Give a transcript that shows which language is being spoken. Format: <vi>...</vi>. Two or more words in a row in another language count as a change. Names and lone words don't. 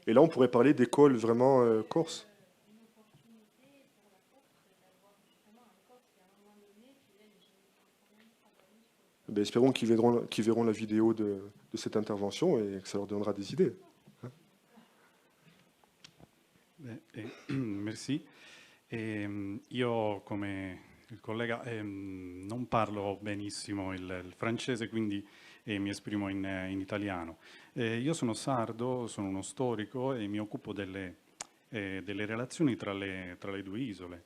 <fr>Et là, on pourrait parler d'école vraiment corse. Ben, espérons qu'ils verront la vidéo de cette intervention et que ça leur donnera des idées. Merci.</fr> <it>Io, come il collega, non parlo benissimo il francese, quindi mi esprimo in italiano. Io sono sardo, sono uno storico e mi occupo delle relazioni tra le due isole.</it>